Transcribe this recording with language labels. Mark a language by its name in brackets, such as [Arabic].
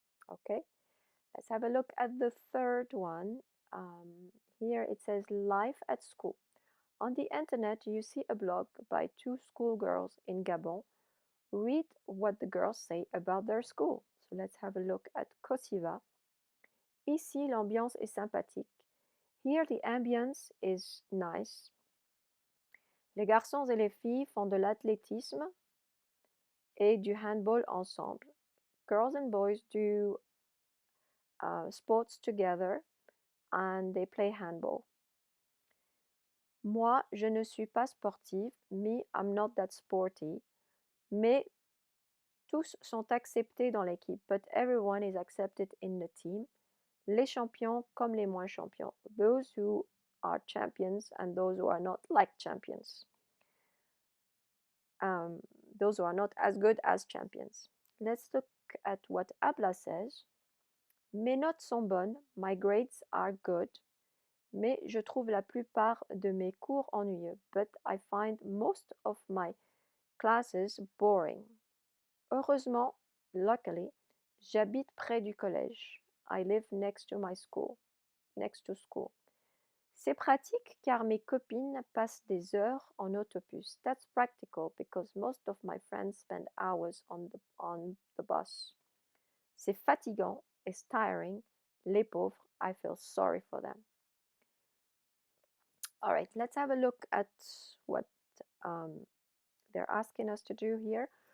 [English] Okay, let's have a look at the third one. Here it says life at school. On the internet, you see a blog by 2 schoolgirls in Gabon. Read what the girls say about their school. So let's have a look at Kosiva. [French] Ici, l'ambiance est sympathique. [English] Here, the ambience is nice. [French] Les garçons et les filles font de l'athlétisme. et du handball ensemble. [English] Girls and boys do sports together and they play handball. [French] Moi, je ne suis pas sportive. [English] Me, I'm not that sporty. [French] Mais tous sont acceptés dans l'équipe. [English] But everyone is accepted in the team. [French] Les champions comme les moins champions. [English] Those who are champions and those who are not like champions. Those who are not as good as champions. Let's look at what Abla says. [French] Mes notes sont bonnes. [English] My grades are good. [French] Mais je trouve la plupart de mes cours ennuyeux. [English] But I find most of my classes boring. [French] Heureusement, [English] luckily, [French] j'habite près du collège. [English] I live next to my school. Next to school. [French] C'est pratique car mes copines passent des heures en autobus. [English] That's practical because most of my friends spend hours on the bus. [French] C'est fatigant. [English] It's tiring. [French] Les pauvres, [English] I feel sorry for them. All right, let's have a look at what they're asking us to do here.